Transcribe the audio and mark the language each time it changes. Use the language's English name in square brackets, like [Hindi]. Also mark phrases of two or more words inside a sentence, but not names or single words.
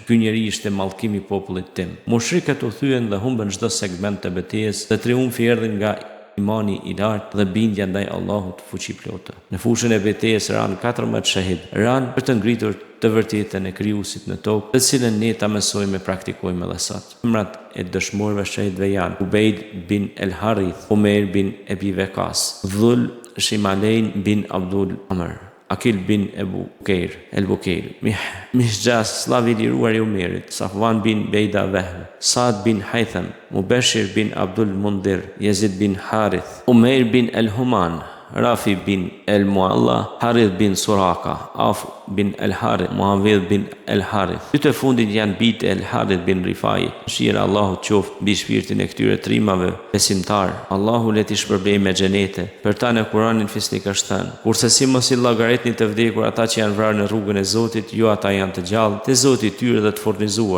[Albanian] Ky njeri ishte mallkimi i popullit tim." Mushrikët u thyen dhe humbën çdo segment të betejës dhe triumfi erdhi nga imani i lartë dhe bindja ndaj Allahut fuqiplotë. Në fushën e betejës ran 14 shahid, ran për të ngritur të vërtetën e krijuesit në tokë, të cilën ne ta mësojmë e praktikojmë edhe sot. Emrat e dëshmorëve shahidëve janë Ubejd bin El Harith, Umer bin Abi Waqas, Dhul Shimalein bin Abdul Amr, Akil bin Ebu Bukeir, El Bukeir, Mihjas, slavi i liruar i Umerit, Safwan bin Bejda Vehl, Saad bin Haytham, Mubashir bin Abdul Mundir, Yazid bin Harith, Umeir bin El Human, Rafi bin El Mualla, Harith bin Suraka, Auf bin El Harith, Muavidh bin El Harith. Këto fundit janë bijtë El Harith bin Rifai. Shira Allahu qoftë mbi shpirtin e këtyre trimave besimtar. Allahu le t'i shpërbejë me xhenete. Për ta në Kur'anin fisnik është thënë: "Kurse si mos i llogaritni të vdekur ata që janë vrarë në rrugën e Zotit, jo ata janë të gjallë, te Zoti i tyre dhe të furnizuar.